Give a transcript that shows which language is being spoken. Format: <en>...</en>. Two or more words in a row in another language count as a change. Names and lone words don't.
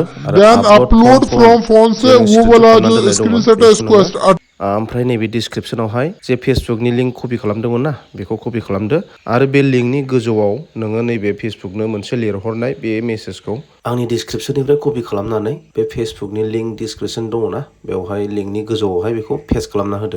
<brx>आरो</brx> <en>then upload from phone</en> <hi>से वो वाला जो स्क्रीनशॉट है इसको</hi> <brx>ओमफ्राय नैबे डिसक्रिप्शनावहाय जे फेसबुकनि लिंक कपि खालामदोंमोन ना बेखौ कपि खालामदो आरो बे लिंकनि गोजौआव नोङो नैबे फेसबुकनो मोनसे लिरहरनाय बे मेसेजखौ आंनि डिसक्रिप्शननिफ्राय कपि खालामनानै बे फेसबुकनि लिंक डिसक्रिप्शन दङ ना बेवहाय लिंकनि गोजौआवहाय बेखौ पेस्ट खालामना होदो।</brx>